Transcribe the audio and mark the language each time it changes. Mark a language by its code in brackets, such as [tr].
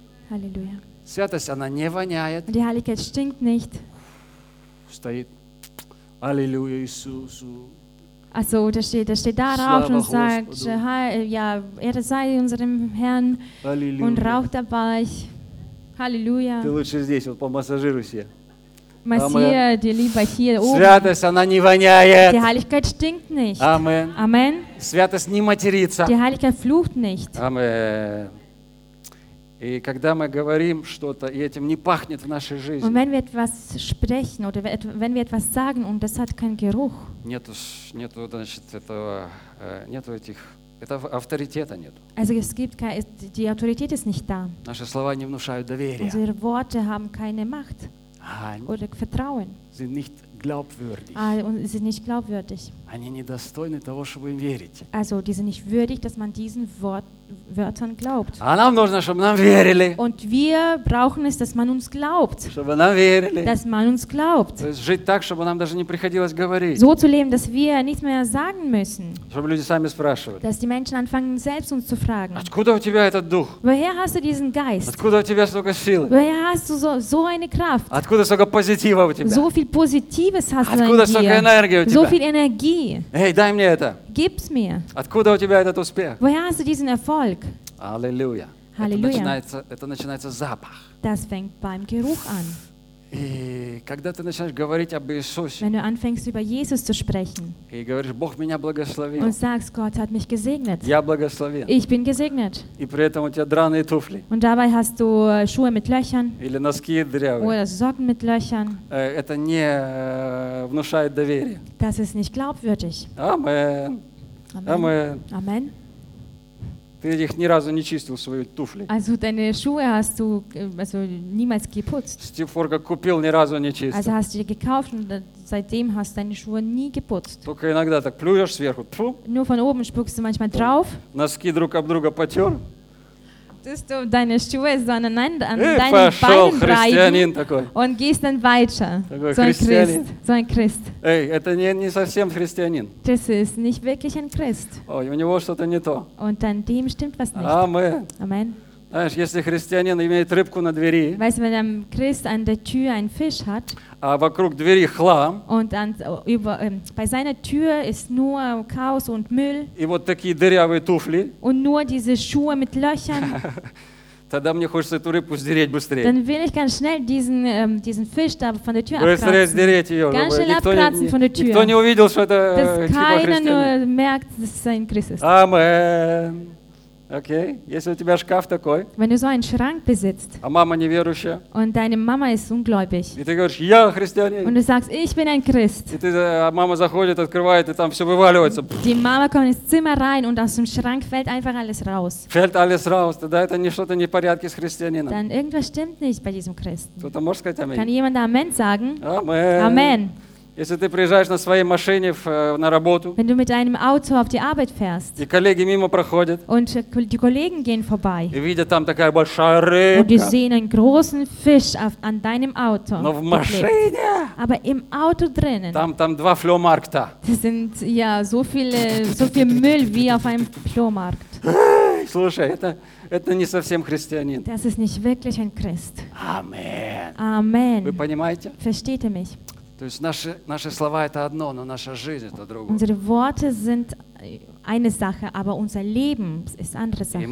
[ru] Halleluja. Святость, она не воняет. [de] Und die Heiligkeit stinkt nicht. Стоит. Halleluja, Jesus. Also, der steht da rauf und sagt, ja, Ehre sei unserem Herrn Halleluja. Und raucht dabei. Halleluja. [ru] Ты лучше здесь, вот помассажируй себе. Массия, ты либо hier oben. Святость, она не воняет. [de] Die Heiligkeit stinkt nicht. Amen. Amen. [ru] Святость не матерится. [de] Die Heiligkeit flucht nicht. Amen. [ru] И когда мы говорим что-то, и этим не пахнет в нашей жизни. [de] Und wenn wir etwas sprechen oder wenn wir etwas sagen und das hat keinen Geruch. [ru] Нету, нету, значит, этого, нету этих, это авторитета нет. [de] Also es gibt keine, die Autorität ist nicht da. [ru] Наши слова не внушают доверия. [de] Unsere Worte haben keine Macht oder Vertrauen. Sind nicht glaubwürdig. Und sie sind nicht glaubwürdig. [ru] Они недостойны того, чтобы им верить. [de] Also die sind nicht würdig, dass man diesen Wörtern glaubt. [ru] А нам нужно, чтобы нам верили. [de] Und wir brauchen es, dass man uns glaubt. [ru] Чтобы нам верили. [de] Dass man uns glaubt. [ru] То есть жить так, чтобы нам даже не приходилось говорить. [de] So zu leben, dass wir nichts mehr sagen müssen. [ru] Чтобы люди сами спрашивали. [de] Dass die Menschen anfangen, selbst uns zu fragen. [ru] Откуда у тебя этот дух? [de] Woher hast du diesen Geist? [ru] Откуда у тебя столько силы? [de] Woher hast du so eine Kraft? [ru] Откуда столько позитива у тебя? [de] So viel Positives hast du in dir. [ru] Откуда столько энергии у тебя? [de] So viel Energie. [ru] Эй, дай мне это. [de] Gib's mir. [ru] Откуда у тебя этот успех? [de] Woher hast du diesen Erfolg? Halleluja. Halleluja. [ru] Это начинается запах. [de] Das fängt beim Geruch an. [ru] И когда ты начинаешь говорить об Иисусе, [de] wenn du anfängst, über Jesus zu sprechen, [ru] и говоришь, Бог меня благословил, [de] und sagst, Gott hat mich gesegnet, [ru] я благословен, [de] ich bin gesegnet, [ru] и при этом у тебя драные туфли, [de] und dabei hast du Schuhe mit Löchern, [ru] или носки дырявые, [de] oder Socken mit Löchern, [ru] это не внушает доверия. [de] Das ist nicht glaubwürdig. Amen. Amen. Amen. [ru] Ты их ни разу не чистил свои туфли. [de] Also deine Schuhe hast du also niemals geputzt. [ru] С тех пор, как купил, ни разу не чистил. [de] Also hast du die gekauft und seitdem hast deine Schuhe nie geputzt. [ru] Только иногда так плюешь сверху. Тьфу. [de] Nur von oben spuckst du manchmal drauf. [ru] Носки друг об друга потер. [de] Tust du deine Schuhe so aneinander an deinen Beinen reiben und gehst dann weiter. So ein Christ. [ru] Эй, это не совсем христианин. [de] Das ist nicht wirklich ein Christ. [ru] Ой, у него что-то не то. [de] Und an dem stimmt was nicht. Amen. [ru] Знаешь, если христианин имеет рыбку на двери, [de] weißt du, wenn ein Christ an der Tür einen Fisch hat, [ru] а вокруг двери хлам, [de] und an, über, bei seiner Tür ist nur Chaos und Müll, [ru] и вот такие дырявые туфли, [de] und nur diese Schuhe mit Löchern, [ru] тогда мне хочется эту рыбку сдереть быстрее. [de] Dann will ich ganz schnell diesen Fisch da von der Tür abkratzen. [ru] Быстрее сдереть ее, [de] ganz schnell abkratzen von der Tür. [ru] Никто не увидел, что это типа христианин. [de] Keiner nur merkt, dass es ein Christ ist. Amen. [ru] Okay, если у тебя шкаф такой, [de] wenn du so einen Schrank besitzt, [ru] а мама неверующая, [de] und deine Mama ist ungläubig, [ru] и ты говоришь, я христианин, [de] und du sagst, ich bin ein Christ, [ru] и ты, а мама заходит, открывает, и там все вываливается, [de] die Mama kommt ins Zimmer rein und aus dem Schrank fällt einfach alles raus, fällt alles raus, [ru] тогда это не что-то не в порядке с христианином, [de] dann irgendwas stimmt nicht bei diesem Christen, [ru] кто-то может сказать, Amen? [de] Kann jemand Amen sagen? Amen. Amen. [ru] Если ты приезжаешь на своей машине на работу, [de] wenn du mit deinem Auto auf die Arbeit fährst, [ru] и коллеги мимо проходят, [de] und die Kollegen gehen vorbei, [ru] и видят там такая большая рыбка, [de] und die sehen einen großen Fisch auf, an deinem Auto, [ru] но в машине, [de] aber im Auto drinnen, [ru] там два Flohmarkta, [de] das sind ja so viele, so viel Müll wie auf einem Flohmarkt. [ru] Слушай, это не совсем христианин. [de] Das ist nicht wirklich ein Christ. Amen. Amen. [ru] Вы понимаете? [de] Versteht ihr mich? [ru] То есть наши слова это одно, но наша жизнь это другое. [de] Unsere Worte sind eine Sache, aber unser Leben ist andere Sache.